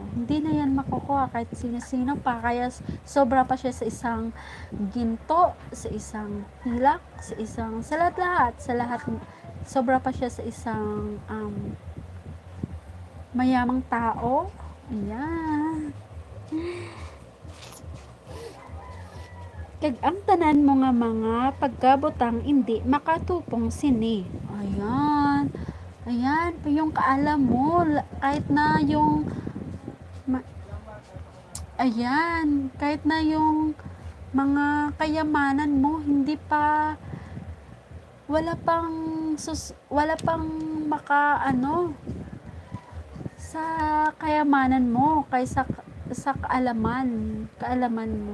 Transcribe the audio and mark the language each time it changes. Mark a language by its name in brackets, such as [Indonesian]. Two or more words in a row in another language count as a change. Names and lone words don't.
[Filipino] Hindi na yan makukuha kahit sino-sino pa. Kaya sobra pa siya sa isang ginto, sa isang pilak, sa lahat, sobra pa siya sa isang mayamang tao. Ayan. [Hiligaynon] Kag ang tanan mo nga mga pagkabutang hindi makatupong sini. [Filipino] Ayan. Ayan, yung kaalam mo, kahit na yung kahit na yung mga kayamanan mo hindi pa wala pang maka sa kayamanan mo kaysa sa kaalaman mo.